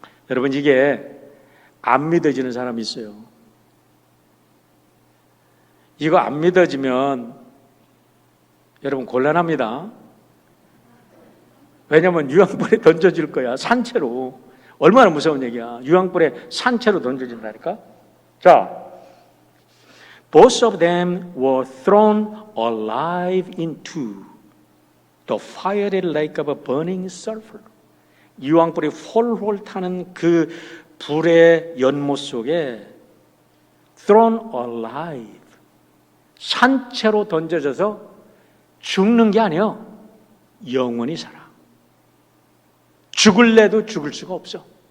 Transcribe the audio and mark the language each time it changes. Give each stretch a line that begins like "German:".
Korean: 여러분 이게 안 믿어지는 사람이 있어요. 이거 안 믿어지면 여러분 곤란합니다. 왜냐하면 유황불에 던져질 거야. 산채로. 얼마나 무서운 얘기야. 유황불에 산채로 던져진다니까.
English: 자, both of them were thrown alive into the fiery lake of a burning sulfur.
Korean: 유황불이 홀홀 타는 그 불의 연못 속에
English: thrown alive,
Korean: 산채로 던져져서 죽는 게 아니에요. 영원히 살아. 죽을래도 죽을 수가 없어.